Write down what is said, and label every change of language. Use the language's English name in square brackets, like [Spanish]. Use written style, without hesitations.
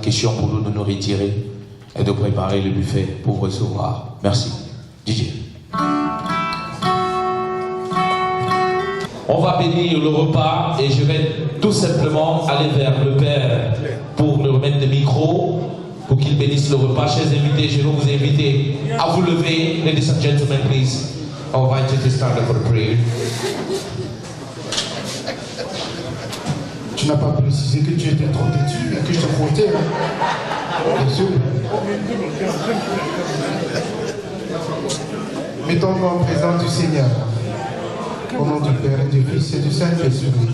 [French] Question pour nous de nous retirer et de préparer le buffet pour recevoir. Merci. DJ. On va bénir le repas et je vais tout simplement aller vers le Père pour lui remettre le micro pour qu'il bénisse le repas. Chers invités, je vais vous inviter à vous lever. [English] Ladies and gentlemen, please. I'll invite you to stand up for the prayer. [French] Tu n'as pas précisé que tu étais trop têtu et que je te frottais. Hein? Bien sûr. Mettons-nous en présence du Seigneur. Au nom du Père et du Fils et du Saint-Esprit.